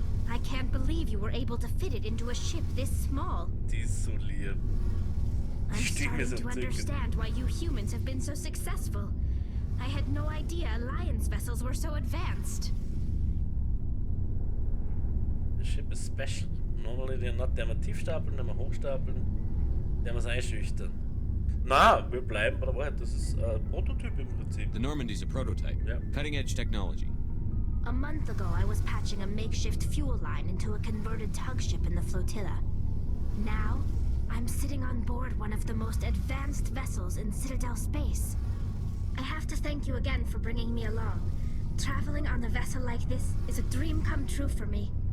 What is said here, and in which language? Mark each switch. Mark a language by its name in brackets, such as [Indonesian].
[English] I can't believe you were able to fit it into a ship this small. [German] Die ist so lieb. [English] I'm starting to understand why you humans have been so successful. I had no idea Alliance vessels were so advanced. The ship is special. Normally they're not, [German] der wir tiefstapeln, der wir hochstapeln, der wir es einschüchtern. Na, wir bleiben bei der Wahrheit. Das ist ein Prototyp im Prinzip. [English] The Normandy's a prototype. Yeah. Cutting-edge technology. A month ago, I was patching a makeshift fuel line into a converted tug ship in the flotilla. Now, I'm sitting on board one of the most advanced vessels in Citadel space. I have to thank you again for bringing me along. Traveling on a vessel like this is a dream come true for me.